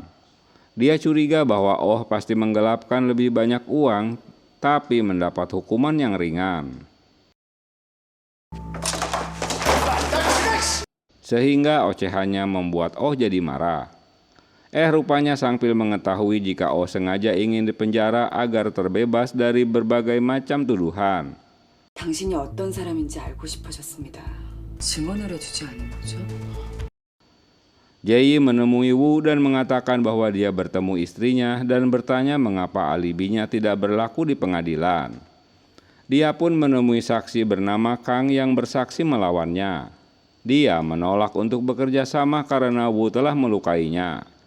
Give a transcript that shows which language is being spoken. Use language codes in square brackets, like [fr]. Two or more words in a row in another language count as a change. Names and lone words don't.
[id] Dia curiga bahwa Oh pasti menggelapkan lebih banyak uang, tapi mendapat hukuman yang ringan. Sehingga ocehannya membuat Oh jadi marah. Rupanya Sangpil mengetahui jika Oh sengaja ingin dipenjara agar terbebas dari berbagai macam tuduhan. [ko] 당신이 어떤 사람인지 알고 싶으셨습니다. 증언을 해주지 않은 거죠? [id] Jae menemui Wu dan mengatakan bahwa dia bertemu istrinya dan bertanya mengapa alibinya tidak berlaku di pengadilan. Dia pun menemui saksi bernama Kang yang bersaksi melawannya. Dia menolak untuk bekerja sama karena Wu telah melukainya.